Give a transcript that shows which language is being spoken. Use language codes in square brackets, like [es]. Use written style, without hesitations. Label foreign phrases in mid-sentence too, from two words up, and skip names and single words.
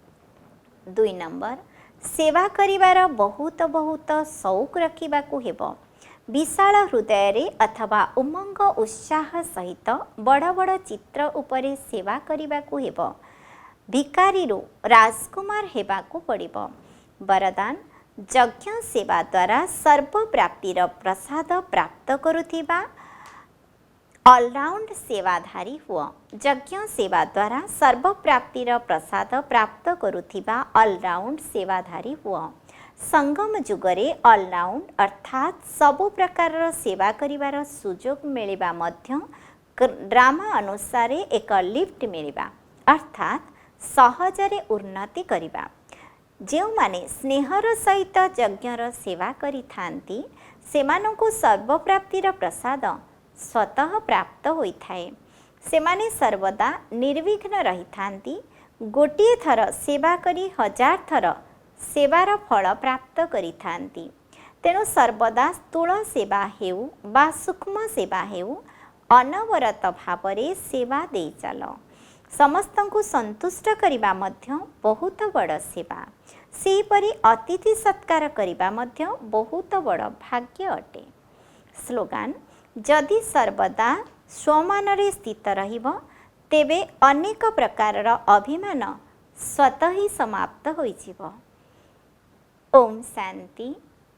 [or] 2 ନମ୍ବର ସେବା କରିବାର ବହୁତ ବହୁତ ସଉକ ରଖିବାକୁ ହେବ। ବିଶାଳ ହୃଦୟ ରେ ଅଥବା ଉମଙ୍ଗ ଉତ୍ସାହ ସହିତ ବଡ଼ ବଡ଼ ଚିତ୍ର ଉପରେ ସେବା କରିବାକୁ ହେବ। ଭିକାରୀ ରୁ ରାଜକୁମାର ହେବାକୁ ପଡ଼ିବ। ବରଦାନ ଯଜ୍ଞ ସେବା ଦ୍ୱାରା ସର୍ବ ପ୍ରାପ୍ତିର ପ୍ରସାଦ ପ୍ରାପ୍ତ କରୁଥିବା ଅଲରାଉଣ୍ଡ ସେବାଧାରୀ ହୁଅ। ଯଜ୍ଞ ସେବା ଦ୍ୱାରା ସର୍ବ ପ୍ରାପ୍ତିର ପ୍ରସାଦ ପ୍ରାପ୍ତ କରୁଥିବା ଅଲରାଉଣ୍ଡ ସେବାଧାରୀ ହୁଅ। ସଙ୍ଗମ ଯୁଗରେ ଅଲରାଉଣ୍ଡ ଅର୍ଥାତ ସବୁ ପ୍ରକାର ସେବା କରିବାର ସୁଯୋଗ ମିଳିବା ମଧ୍ୟ ଡ୍ରାମା ଅନୁସାରେ ଏକ ଲିଫ୍ଟ ମିଳିବା ଅର୍ଥାତ ସହଜରେ ଉନ୍ନତି କରିବା। ଯେଉଁ ମାନେ ସ୍ନେହର ସହିତ ଯଜ୍ଞର ସେବା କରି ଥାନ୍ତି ସେମାନଙ୍କୁ ସର୍ବପ୍ରାପ୍ତିର ପ୍ରସାଦ ସ୍ୱତଃ ପ୍ରାପ୍ତ ହୋଇଥାଏ। ସେମାନେ ସର୍ବଦା ନିର୍ବିଘ୍ନ ରହି ଥାନ୍ତି। ଗୋଟିଏ ଥର ସେବା କରି 1000 ଥର ସେବାର ଫଳ ପ୍ରାପ୍ତ କରି ଥାନ୍ତି। ତେଣୁ ସର୍ବଦା ସ୍ଥୂଳ ସେବା ହେଉ ବା ସୂକ୍ଷ୍ମ ସେବା ହେଉ ଅନବରତ ଭାବରେ ସେବା ଦେଇ ଚାଲ। ସମସ୍ତଙ୍କୁ ସନ୍ତୁଷ୍ଟ କରିବା ମଧ୍ୟ ବହୁତ ବଡ଼ ସେବା। ସେହିପରି ଅତିଥି ସତ୍କାର କରିବା ମଧ୍ୟ ବହୁତ ବଡ଼ ଭାଗ୍ୟ ଅଟେ। ସ୍ଲୋଗାନ ଯଦି ସର୍ବଦା ସ୍ୱମାନରେ ସ୍ଥିତ ରହିବ ତେବେ ଅନେକ ପ୍ରକାରର ଅଭିମାନ ସ୍ୱତଃ ହିଁ ସମାପ୍ତ ହୋଇଯିବ। ଓମ ଶାନ୍ତି।